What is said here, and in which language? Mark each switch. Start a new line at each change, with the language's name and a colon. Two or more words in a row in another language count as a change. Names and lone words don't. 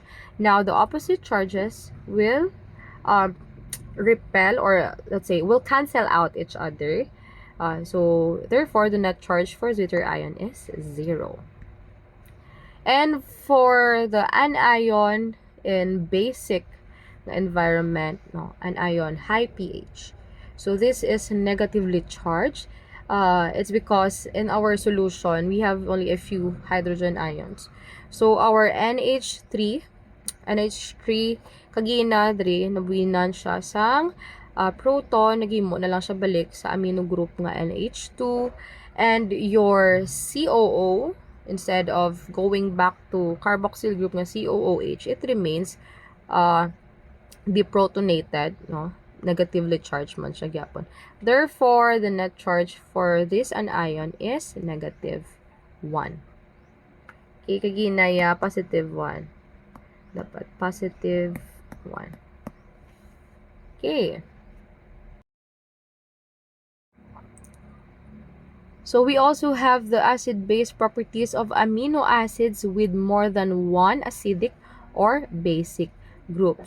English: Now the opposite charges will repel, or let's say will cancel out each other. So therefore the net charge for Zwitter ion is 0. And for the anion in basic environment, no, anion high pH. So this is negatively charged. It's because in our solution we have only a few hydrogen ions. So our NH3
Hiligaynon: kagina diri nabuhinan siya sang proton, nagimo na lang siya balik sa
English: amino group nga NH2, and your COO, instead of going back to carboxyl group nga COOH, it remains deprotonated, no, negatively charged
Hiligaynon: man siya gyapon.
English: Therefore, the net charge for this anion is negative 1. Okay, kaginaya positive 1. Dapat positive 1. Okay. So we also have the acid-base properties of amino acids with more than one acidic or basic groups.